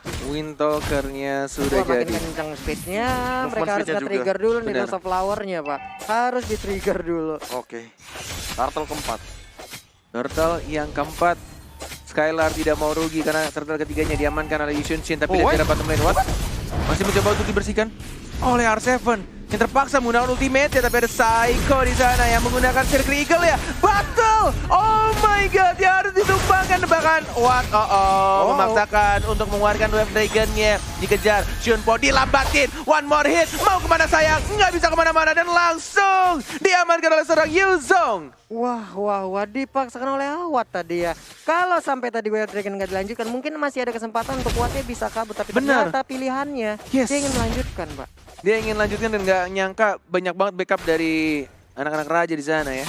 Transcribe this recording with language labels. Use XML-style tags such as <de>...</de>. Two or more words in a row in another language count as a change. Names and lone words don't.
<id>Windtalker-nya sudah jadi. Makin kencang speednya, Movement mereka harus speednya nge-trigger dulu nih Benar. Dose Flower-nya, Pak. Harus di-trigger dulu. Oke. Turtle keempat. Turtle yang keempat Skylar tidak mau rugi karena turtle ketiganya diamankan oleh Yushun Shin, tapi dia Oh, tidak dapat lane. What? Masih mencoba untuk dibersihkan oleh R7 yang terpaksa menggunakan ultimate ya, tapi ada Psycho di sana yang menggunakan Circle Eagle ya.</id> <en>Battle! Oh my god, dia harus ditumbangkan bahkan what?</en> <id>Memaksakan untuk mengeluarkan Wave Dragon-nya. Dikejar, Shunpo dilambatin.</id> <en>One more hit,</en> <id>mau kemana sayang? Nggak bisa kemana-mana dan langsung diamankan oleh seorang Yuzong. Wah, dipaksakan oleh Awat tadi ya. Kalau sampai tadi Wave Dragon nggak dilanjutkan, mungkin masih ada kesempatan untuk Watnya bisa kabur. Tapi Benar. ternyata pilihannya, Yes. dia ingin melanjutkan, Pak. Dia ingin lanjutkan dan nggak nyangka banyak banget backup dari anak-anak raja di sana ya.</id>